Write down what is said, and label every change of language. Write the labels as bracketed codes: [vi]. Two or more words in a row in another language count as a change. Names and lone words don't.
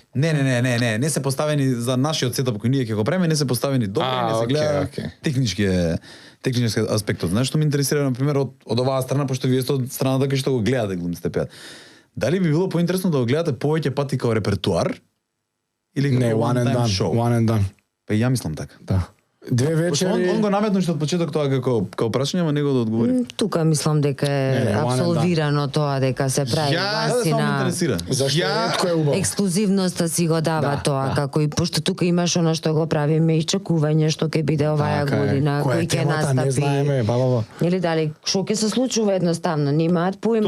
[mk] Не се поставени за нашиот сетап кој ние ќе го правиме, не се поставени добро, А, не се окей, гледа окей. технички аспектот. Знаеш што ме интересира на пример од оваа страна, пошто вие сте од страната кај што го гледате глумците пеат. Дали би било поинтересно да го гледате повеќе пати као репертуар или Не, како [en] one and one-time done. show? One and done. [mk] Па и ја мислам така. Да. Две Пошто он вечери. го наметнуш од почеток тоа како прашање, ама него да одговори. Тука мислам дека Не, е [en] one and done. [mk] абсолвирано тоа дека се прави Ја, Да, само ме васина. интересира. Зашто Ја- ретко е убаво. Ексклузивноста си го дава Да, тоа, да. како и пошто тука имаш она што го правиме и чекување што ќе биде оваа Така е. година, Која е кој ќе темата, не настапи. знаеме, баба. Или дали што ќе се случува едноставно, немаат поима.